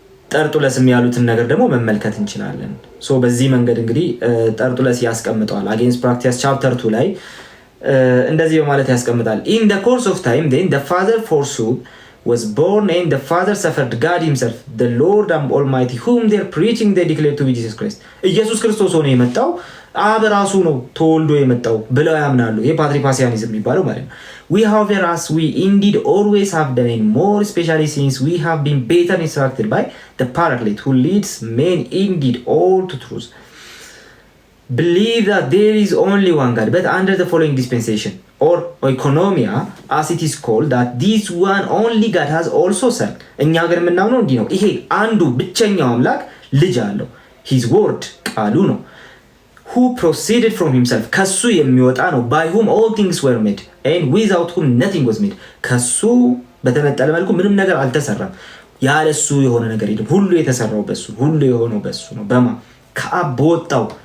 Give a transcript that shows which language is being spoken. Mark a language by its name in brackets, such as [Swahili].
[Amharic] ጠርጡለስ የሚያሉትን ነገር ደግሞ መመልከት እንችላለን። ሶ በዚህ መንገድ እንግዲህ ጠርጡለስ ያስቀምጠዋል አጌንስት ፕራክሲያስ ቻፕተር 2 ላይ እንደዚህ በማለት ያስቀምጣል [English] in the course of time then the father forsook was born and the father suffered God himself the Lord Almighty whom they are preaching they declare to be Jesus Christ. [Amharic] ኢየሱስ ክርስቶስ ሆኖ የመጣው አብ ራሱ ነው ተወልዶ የመጣው ብለው ያምናሉ። ይሄ ፓትሪፓሲያኒዝም የሚባለው ማለት ነው። [English] we however as we indeed always have done and more especially since we have been better instructed by the Paraclete who leads men indeed all to truth. believe that there is only one God, but under the following dispensation or oikonomia, as it is called, that this one only God has also son. [Amharic] እኛ ሀገር የምናምነው እንዲህ ነው። ይሄ አንዱ ብቸኛው አምላክ ልጅ አለው። [English] his word [Amharic] ቃሉ ነው። [English] who proceeded from himself [Amharic] ከሱ የሚወጣ ነው። [English] by whom all things were made and without whom nothing was made [Amharic] ከሱ በተነጠለ መልኩ ምንም ነገር አልተሰራም። ያለሱ የሆነ ነገር የለም። ሁሉ የተሰራው በሱ፣ ሁሉ የሆነው በሱ ነው። በማ ከአብ በወጣው